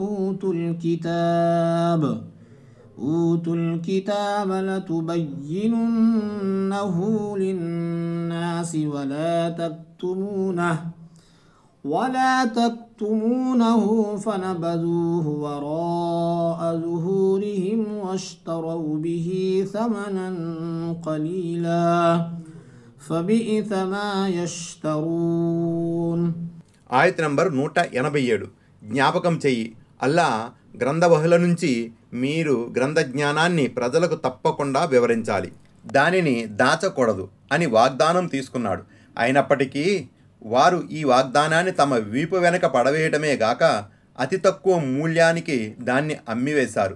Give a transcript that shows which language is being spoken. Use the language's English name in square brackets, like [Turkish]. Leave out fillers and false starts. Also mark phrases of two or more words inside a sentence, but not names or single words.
[Arabic] أُوتُوا الْكِتَابَ لَتُبَيِّنُنَّهُ لِلنَّاسِ وَلَا تَكْتُمُونَهُ فَنَبَذُوهُ وَرَاءَ ظُهُورِهِمْ وَاشْتَرَوْا بِهِ ثَمَنًا قَلِيلًا فَبِئْسَ مَا يَشْتَرُونَ. [Telugu] ఆయత్ నంబర్ 187. జ్ఞాపకం చెయ్యి, అల్లా గ్రంథబహుల నుంచి మీరు గ్రంథ జ్ఞానాన్ని ప్రజలకు తప్పకుండా వివరించాలి, దానిని దాచకూడదు అని వాగ్దానం తీసుకున్నాడు. అయినప్పటికీ వారు ఈ వాగ్దానాన్ని తమ వీపు వెనక పడవేయడమే గాక అతి తక్కువ మూల్యానికి దాన్ని అమ్మివేశారు.